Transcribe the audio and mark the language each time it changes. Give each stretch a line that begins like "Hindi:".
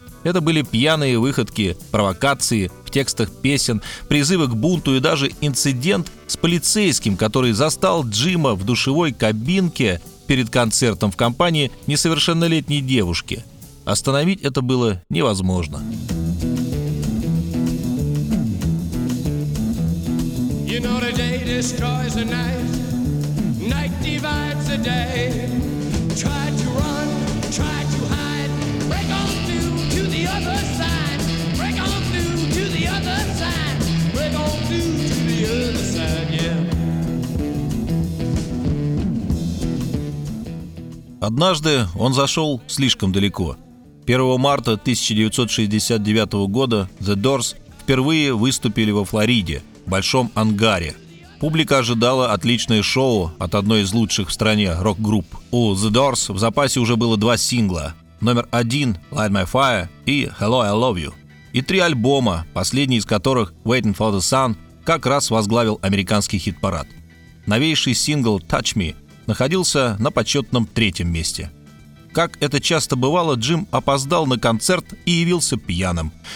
Russian: Это были пьяные выходки, провокации в текстах песен, призывы к бунту и даже инцидент с полицейским, который застал Джима в душевой кабинке перед концертом в компании несовершеннолетней девушки. Остановить это было невозможно.
English: You know the day destroys the night, night divides the day. Try to run, try to hide, break on through to the other side. Break on through to the other side, break on through to the other side, yeah.
Russian: Однажды он зашел слишком далеко. 1 марта 1969 года The Doors впервые выступили во Флориде, в Большом ангаре. Публика ожидала отличное шоу от одной из лучших в стране рок-групп. У The Doors в запасе уже было два сингла. Номер один «Light My Fire» и «Hello, I Love You». И три альбома, последний из которых «Waiting for the Sun» как раз возглавил американский хит-парад. Новейший сингл «Touch Me» находился на почетном третьем месте. Как это часто бывало, Джим опоздал на концерт и явился пьяным.